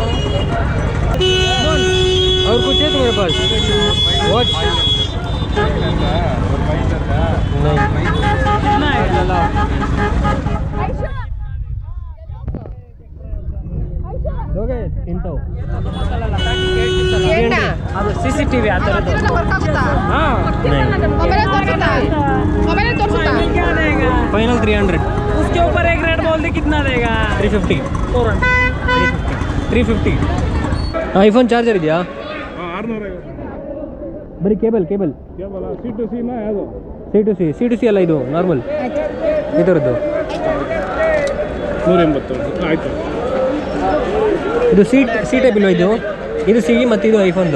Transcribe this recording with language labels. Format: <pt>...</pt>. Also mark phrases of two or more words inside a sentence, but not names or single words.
<hi>और कुछ है तुम्हारे पास? वॉच नहीं. कितना आएगा? दोगे 300?</hi> <kn>ಅದು CCTV ಆ ಥರದ್ದು.</kn> <hi>हाँ नहीं. क्या देगा? फाइनल 300. उसके ऊपर एक रेट बोल दे, कितना देगा? 350. 350.</hi> <kn>ಐಫೋನ್ ಚಾರ್ಜರ್ ಇದೆಯಾ? 600. ಬರೀ ಕೇಬಲ್ C2C ನಾ ಯಾವುದು? C2C ಅಲ್ಲ, ಇದು ನಾರ್ಮಲ್ ಇದರದ್ದು. 180 ಆಯ್ತು. ಇದು ಸಿ ಟೈಪ್ ಇಲ್ವಾ? ಇದು ಸಿ ಮತ್ತು ಇದು ಐಫೋನ್ದು.</kn>